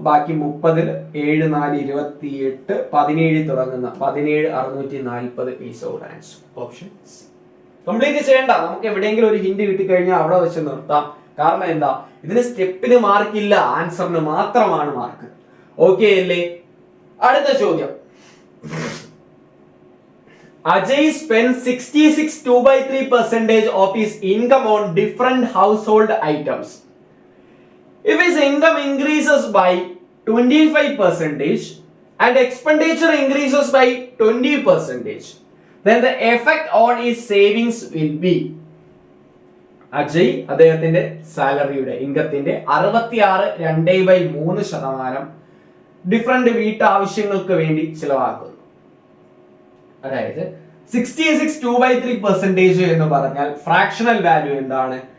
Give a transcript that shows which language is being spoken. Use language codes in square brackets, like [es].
[ml] ബാക്കി 30ൽ 7 4 28 17 തുടങ്ങുന്ന 17640 [en] Is our answer. [ml] Option C. Complete ചെയ്യണ്ട. നമുക്ക് എവിടെയെങ്കിലും ഒരു ഹിന്റ് കിട്ടിക്കഴിഞ്ഞാൽ അവിടെ വെച്ച് നിർത്താം. കാരണം എന്താ? ഇതിന് സ്റ്റെപ്പിന് മാർക്കില്ല, ആൻസറിന് മാത്രമാണ് മാർക്ക്. ഓക്കെ അല്ലേ? അടുത്ത ചോദ്യം. [en] Ajay spends 66 2/3% of his income on different household items. If his income increases by 25% and expenditure increases by 20%, then the effect on his savings will be. [ml] Ajay അദ്ദേഹത്തിന്റെ സാലറിയുടെ ഇൻകത്തിന്റെ 66 ഡിഫറെന്റ് വീട്ടാവശ്യങ്ങൾക്ക് വേണ്ടി ചിലവാക്കുന്നു. അതായത് 66 2/3% എന്ന് പറഞ്ഞാൽ ഫ്രാക്ഷണൽ വാല്യൂ എന്താണ്?